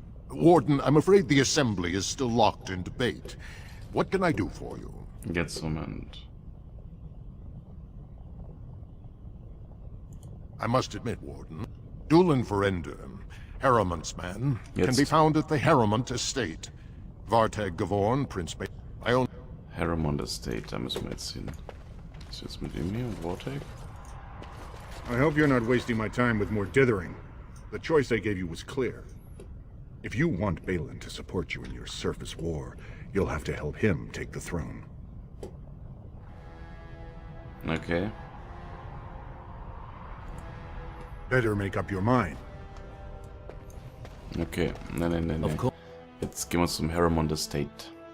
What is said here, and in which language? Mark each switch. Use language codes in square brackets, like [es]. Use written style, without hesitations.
[en] Warden, I'm afraid the Assembly is still locked in debate. What can I do for you? Get summoned. I must admit, Warden, Dulin Verender, Harrimont's man, can be found at the Harrimont estate. Vartag Gavorn, Prince I own... [de] Harrimont estate, da müssen wir jetzt hin. Was jetzt mit ihm hier und Vortex? [en] I hope you're not wasting my time with more dithering. The choice I gave you was clear. If you want Balin to support you in your surface war, you'll have to help him take the throne. Okay. Better make up your mind. [de] Okay, nein. Jetzt gehen wir zum Harrowmont Estate.